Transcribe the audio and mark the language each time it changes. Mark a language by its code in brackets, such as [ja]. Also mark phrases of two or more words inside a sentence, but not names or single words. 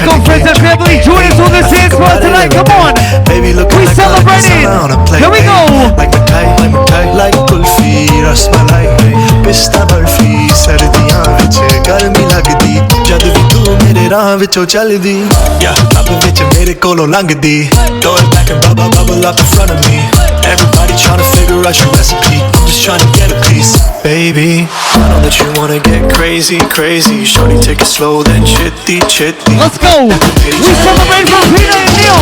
[en] Let's go, friends and family. Join us on this dance floor tonight. Come on. Baby, look we celebrating. Here we go. [pa] Like mithai, like ਕੁਲਫ਼ੀ, ਰਸਮਲਾਈ, ਪਿਸਤਾ ਬਰਫ਼ੀ, ਸਰਦੀਆਂ ਵਿੱਚ ਗਰਮੀ ਲੱਗਦੀ, ਜਦ ਵੀ ਤੂੰ ਮੇਰੇ ਰਾਹ ਵਿੱਚੋਂ ਚੱਲਦੀ, yeah, ਅੱਬ ਵਿੱਚ ਮੇਰੇ ਕੋਲੋਂ ਲੰਘਦੀ, [en] throw it back and bubble up in front of me. Everybody trying to figure out your recipe. I'm just trying to get a piece, baby. I know that you wanna get crazy. Shorty, take it slow, then chitty. Let's go. We celebrate for Prina and Neil.